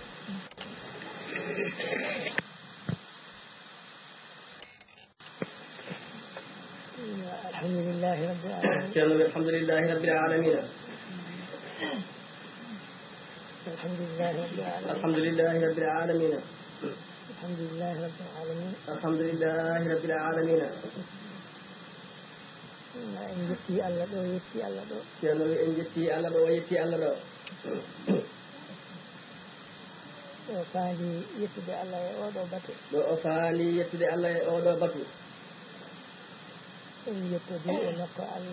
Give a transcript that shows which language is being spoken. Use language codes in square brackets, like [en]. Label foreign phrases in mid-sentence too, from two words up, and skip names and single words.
[ar] الحمد لله رب العالمين. الحمد لله رب العالمين. الحمد لله رب العالمين. الحمد لله رب العالمين. الحمد لله رب العالمين. الحمد لله رب العالمين. [ff] en jetti Allah ɗo yetti Allah ɗo ceerno wi en jetti Allah ɗo yetti Allah ɗo o faandi yettude Allah e oɗo batu ɗo o faandi yettude Allah e oɗo batu en yettodi e makko Allah